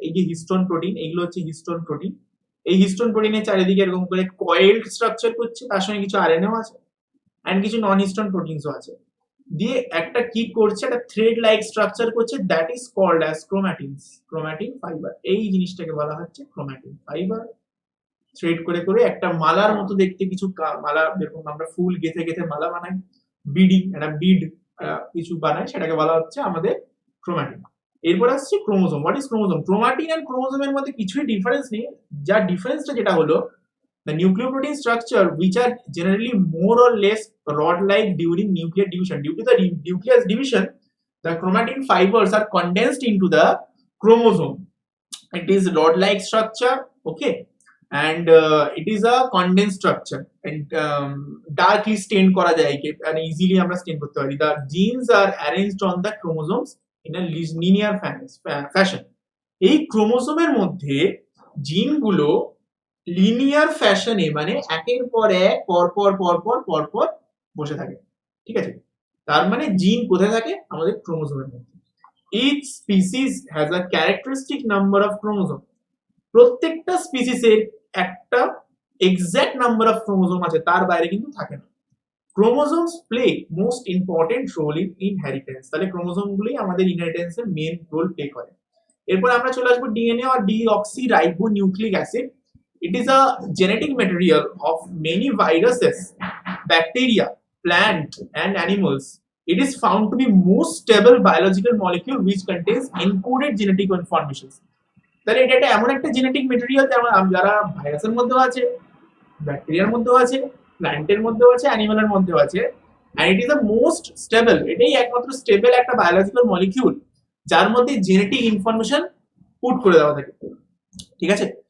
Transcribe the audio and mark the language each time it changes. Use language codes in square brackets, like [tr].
[bn] এই যে histone protein, এগুলো হচ্ছে হিস্টোন প্রোটিন। এই হিস্টোন প্রোটিনের চারিদিকে এরকম করে কয়েলড স্ট্রাকচার করছে, তার সঙ্গে কিছু আরএনএও আছে এন্ড কিছু নন হিস্টোন প্রোটিনসও আছে, দিয়ে একটা কি করছে, একটা থ্রেড লাইক স্ট্রাকচার করছে, that is called as chromatins, chromatin fibre. এই জিনিসটাকে বলা হচ্ছে ক্রোমাটিন ফাইবার। থ্রেড করে করে একটা মালার মতো দেখতে কিছু মালা, যেরকম আমরা ফুল গেঁথে গেঁথে মালা বানাই, বিডিং, একটা বিড কিছু বানাই, সেটাকে বলা হচ্ছে আমাদের ক্রোমাটিন। এরপর আসছে chromosome. What is chromosome? Chromatin and ক্রোমোজোমের মধ্যে কিছুই ডিফারেন্স নেই, যা ডিফারেন্সটা যেটা হলো [en] the nucleoprotein structure which are generally more or less rod-like during nuclear division. Due to the nucleus division, the chromatin fibers are condensed into the chromosome. It is rod-like structure, okay, and it is a condensed structure and darkly stained [bn] করা যায় একে, [en] and easily আমরা stain [bn] করতে পারি। [en] The genes are arranged on the chromosomes in a linear fashion. [bn] এই ক্রোমোসোমের মধ্যে জিনগুলো linear ফ্যাশনে, মানে একের পর এক পরপর বসে থাকে, ঠিক আছে। তার মানে জিন কোথায় থাকে? আমাদের ক্রোমোসোমের মধ্যে। [en] Each species has a characteristic number of chromosome. [bn] প্রত্যেকটা স্পিসিসের একটা এক্সাক্ট নাম্বার অফ ক্রোমোসোম আছে, তার বাইরে কিন্তু থাকে না। [en] Chromosomes play most important role in inheritance. [bn] তাহলে ক্রোমোসোম গুলোই আমাদের ইনহেরিটেন্সের মেন রোল প্লে করে। এরপর আমরা চলে আসবো DNA or deoxyribonucleic acid. [en] It is a genetic material of many viruses, bacteria, plant and animals. It is found to be most stable biological molecule which contains encoded genetic information. [bn] তাহলে এটা এমন একটা genetic material যারা ভাইরাসের মধ্যেও আছে, ব্যাকটেরিয়ার মধ্যেও আছে, প্ল্যান্টের মধ্যেও আছে, অ্যানিমালের মধ্যেও আছে, [en] and it is the most stable. [bn] এটাই একমাত্র স্টেবল একটা বায়োলজিক্যাল মলিকিউল যার মধ্যে জেনেটিক ইনফরমেশন পুট করে দেওয়া থাকে, ঠিক আছে।